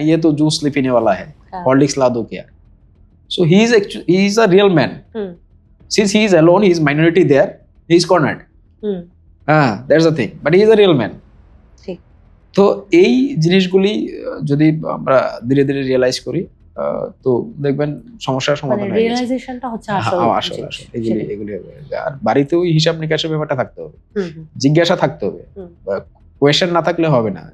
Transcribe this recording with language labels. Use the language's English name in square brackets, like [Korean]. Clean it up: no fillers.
[Hindi] ये तो जूस ले पीने वाला है, हॉर्लिक्स ला दो क्या? [English] So he is a real man. Since he is alone, he is minority there, he is cornered. That's the thing. But he is a real man. [Bangla] ঠিক। তো এই জিনিসগুলি যদি আমরা ধীরে ধীরে রিয়েলাইজ করি, তো দেখবেন সমস্যার সমাধান হয়ে গেছে। রিয়েলাইজেশনটা হচ্ছে আসলে এগুলি হবে। আর বাড়িতেও হিসাব নিকাশের ব্যাপারটা থাকতে হবে, জিজ্ঞাসা থাকতে হবে, কোয়েশ্চেন না থাকলে হবে না।